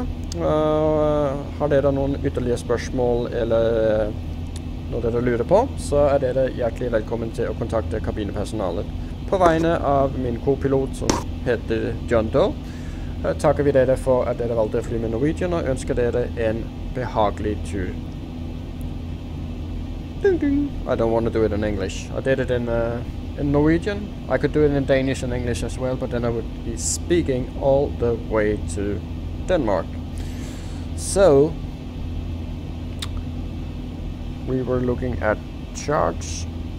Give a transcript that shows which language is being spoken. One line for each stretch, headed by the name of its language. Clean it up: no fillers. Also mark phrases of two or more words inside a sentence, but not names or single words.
Norwegian: Har dere noen ytterligere spørsmål eller noe dere lurer på, så er dere hjertelig velkommen til å kontakte kabinepersonalet. På vegne av min co-pilot som heter John Doe, takker vi dere for at dere valgte å fly med Norwegian og ønsker dere en behagelig tur. Ding, ding.
English: I don't want to do it in English. I did it in Norwegian. I could do it in Danish and English as well, but then I would be speaking all the way to Denmark. So we were looking at charts.